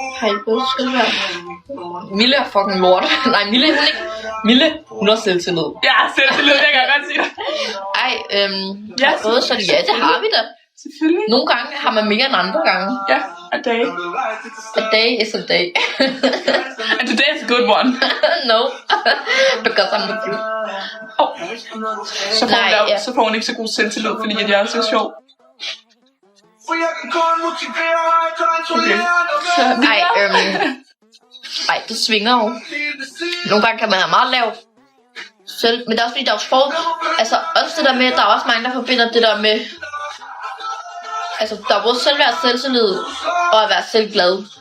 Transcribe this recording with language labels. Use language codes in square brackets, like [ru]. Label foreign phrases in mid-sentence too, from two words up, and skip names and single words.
[da] Har I både selvværd? Mille er fucking lort. Nej, Mille, hun ikke. Mille, hun har selvtillid. Ja, selvtillid, det kan jeg godt sige. Ej, både så ja, det har vi da. Selvfølgelig. Nogle gange har man mere end andre gange. Ja, [en] a day. A day is a day. And today is a good one. No, because I'm with you. [da] Så får hun ikke så god selvtillid, fordi jeg er så sjov. Okay. Ej, det svinger jo. Nogle gange kan man have meget lavt selv, men det er også fordi, der er jo altså også det der med, der er også mange, der forbinder det der med, altså der er både selvværd, selvtillid og at være selvglad.